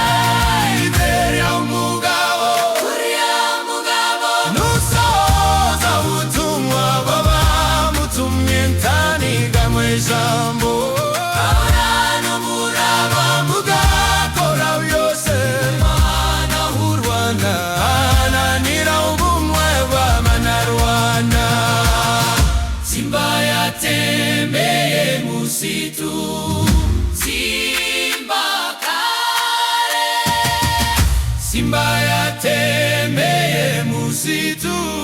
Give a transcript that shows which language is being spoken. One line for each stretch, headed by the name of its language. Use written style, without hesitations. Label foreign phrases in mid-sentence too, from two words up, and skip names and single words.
Kinyarwanda: Buriya umugabo ntusaza ubutumwa wabamutumye ntanigama ijambo ahora n'umuraba mu mugakora byose umwana w'u Rwanda aharanira ubumwe bw'Abanyarwanda.
Swahili: Simba yatembeye msitu, simba kale. Simba yatembeye msitu